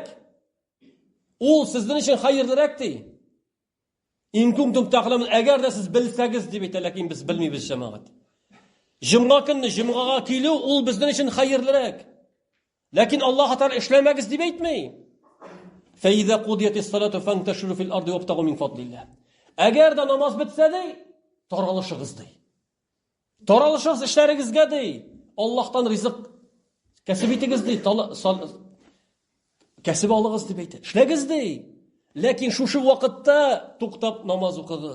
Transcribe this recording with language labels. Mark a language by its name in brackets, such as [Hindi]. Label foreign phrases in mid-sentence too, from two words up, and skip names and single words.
[Tatar] Ул сезнең өчен хәерлерәк ди. [Arabic] إن كنتم تعلمون, [Tatar] әгәр дә сез белсәгез дип әйтә, ләкин без белмибез, җәмәгать. Җомга көнне җомгага килү ул безнең өчен хәерлерәк. Ләкин Аллаһ Тәгалә эшләмәгез дип әйтмәй. [Arabic] فإذا قضيت الصلاة فانتشروا في الأرض وابتغوا من فضل الله. [Tatar] Әгәр дә намаз бетсә ди, таралышыгыз ди. Таралышыгыз эшләрегезгә ди. Аллаһтан ризык кәсеп итегез ди, кәсеп алыгыз дип әйтә. Эшләгез ди. Ләкин шушы вакытта туктап намаз укыгыз.